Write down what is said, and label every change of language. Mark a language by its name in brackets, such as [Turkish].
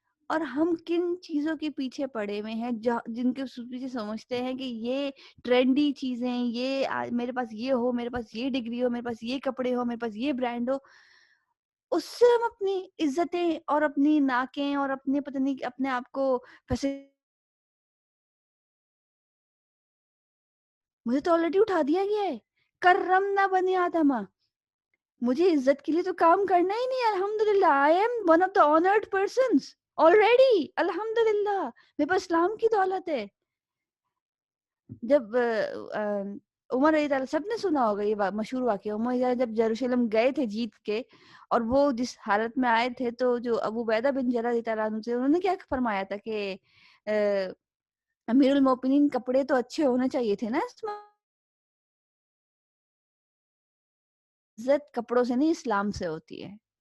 [Urdu] اور ہم کن چیزوں کے پیچھے پڑے ہوئے ہیں جن کے پیچھے سمجھتے ہیں کہ یہ ٹرینڈی چیزیں, یہ میرے پاس یہ ہو, میرے پاس یہ ڈگری ہو, میرے پاس یہ کپڑے ہو, میرے پاس یہ برانڈ ہو, اس سے ہم اپنی عزتیں اور اپنی ناکیں اور اپنے پتہ نہیں اپنے آپ کو مجھے تو آلریڈی اٹھا دیا گیا ہے. کرمنا بنی آدم, مجھے عزت کے لیے تو کام کرنا ہی نہیں. [English] الحمدللہ, I am one of the honored persons already. [Urdu] الحمدللہ, میرے پاس اسلام کی دولت ہے. جب عمر رضی اللہ, سب نے سنا ہوگا یہ مشہور واقعہ, عمر رضی اللہ جب یروشلم گئے تھے جیت کے, اور وہ جس حالت میں آئے تھے, تو جو ابو عبیدہ بن جرح رضی اللہ عنہ تھے, انہوں نے کیا فرمایا تھا کہ امیر المومنین کپڑے تو اچھے ہونے چاہیے تھے نا, اس میں عزت کپڑوں سے نہیں اسلام سے ہوتی ہے.